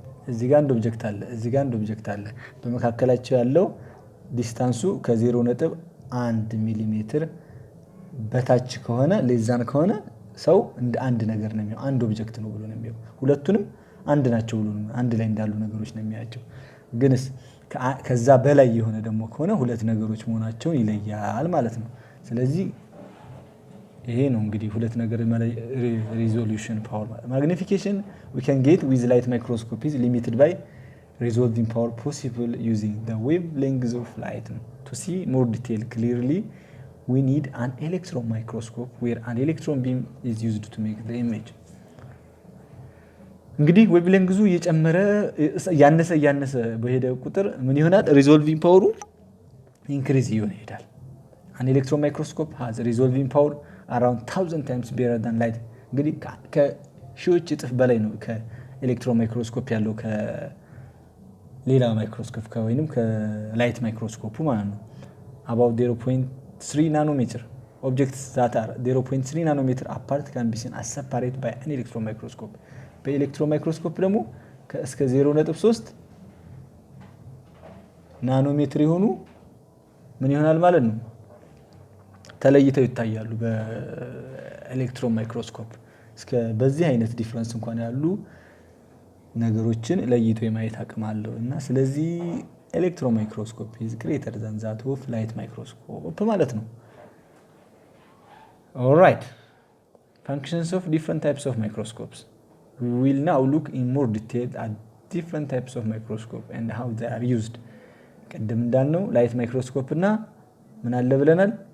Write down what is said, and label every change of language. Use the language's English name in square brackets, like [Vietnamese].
[Amharic] እዚህ ጋር አንድ ኦብጀክት አለ፣ እዚህ ጋር አንድ ኦብጀክት አለ። በመካከላቸው ያለው ዲስታንሱ ከ0.1 ሚሊሜትር በታች ከሆነ ሌዛን ከሆነ ሰው እንደ አንድ ነገር ነው የሚያየው፣ አንድ ኦብጀክት ነው ብሎ ነው የሚያየው። ሁለቱንም አንድ ናቸው ብሎ ነው አንድ ላይ እንዳሉ ነገሮች ነው የሚያያቸው። ግንስ ከዛ በላይ የሆነ ደግሞ ከሆነ ሁለት ነገሮች መሆናቸውን ይለያል ማለት ነው። ስለዚህ ይሄ ነው እንግዲህ ሁለት ነገር ሪዞሉሽን ፓወር ማለት። [English] ማግኒፊኬሽን we can get with light microscope is limited by resolving power possible using the wavelengths of light. To see more detail clearly we need an electron microscope where an electron beam is used to make the image. [Amharic] እንግዲህ ዌቭሌንግዙ እየጨመረ ያነሰ በሄደ ቁጥር ምን ይሆናል? ሪዞልቪንግ ፓወሩ ኢንክሪዝ ይሆናል። [English] an electron microscope has a resolving power around 1000 times better than light። [Amharic] እንግዲህ ከሺዎች እጥፍ በላይ ነው ከኤሌክትሮን ማይክሮስኮፕ ያለው ከሌላ ማይክሮስኮፕ ወይንም ከላይት ማይክሮስኮፕ ማለት ነው። [English] about 0.3 nanometer objects that are 0.3 nanometer apart can be seen as separate by an electron microscope። [Amharic] በኤሌክትሮን ማይክሮስኮፕ ደግሞ እስከ 0.3 ናኖሜትር የሆኑ ምን ይሆናል ማለት ነው ተለይተው ይታያሉ በኤሌክትሮን ማይክሮስኮፕ። እስከ በዚህ አይነት ዲፈረንስ እንኳን ያሉ ነገሮችን ለይቶ የማየት አቅም አለው እና ስለዚህ ኤሌክትሮን ማይክሮስኮፕ [English] is greater than that of light microscope [Amharic] ማለት ነው። [English] all right, functions of different types of microscopes. We will now look in more detail at different types of microscope and how they are used. [Amharic] ቅድም እንዳልነው ላይት ማይክሮስኮፕ እና ምን አለ ብለናል?